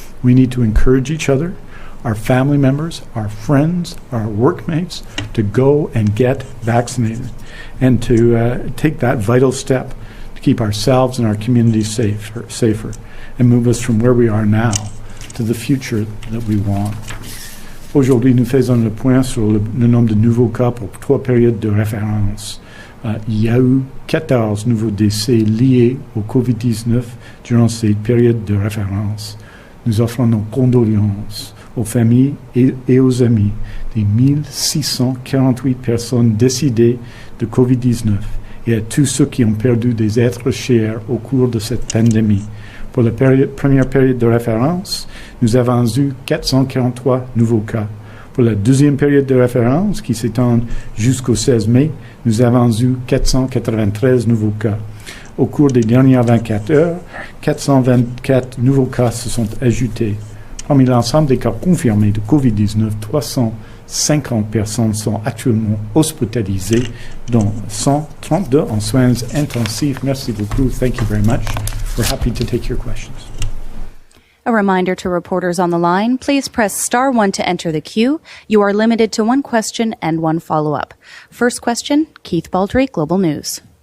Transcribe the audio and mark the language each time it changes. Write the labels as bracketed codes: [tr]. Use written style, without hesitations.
[en] We need to encourage each other, our family members, our friends, our workmates, to go and get vaccinated and to take that vital step to keep ourselves and our communities safer. and move us from where we are now to the future that we want. [fr] Aujourd'hui, nous faisons le point sur le nombre de nouveaux cas pour 3 périodes de référence. Il y a eu 14 nouveaux décès liés au COVID-19 durant ces périodes de référence. Nous offrons nos condoléances aux familles et aux amis des 1648 personnes décédées de COVID-19 et à tous ceux qui ont perdu des êtres chers au cours de cette pandémie. Pour la première période de référence, nous avons eu 443 nouveaux cas. Pour la deuxième période de référence, qui s'étend jusqu'au 16 mai, nous avons eu 493 nouveaux cas. Au cours des dernières 24 heures, 424 nouveaux cas se sont ajoutés. Parmi l'ensemble des cas confirmés de COVID-19, 350 personnes sont actuellement hospitalisées, dont 132 en soins intensifs. Merci beaucoup. [en] Thank you very much. We're happy to take your questions. A reminder to reporters on the line, please press star 1 to enter the queue. You are limited to 1 question and 1 follow-up. First question, Keith Baldry, Global News.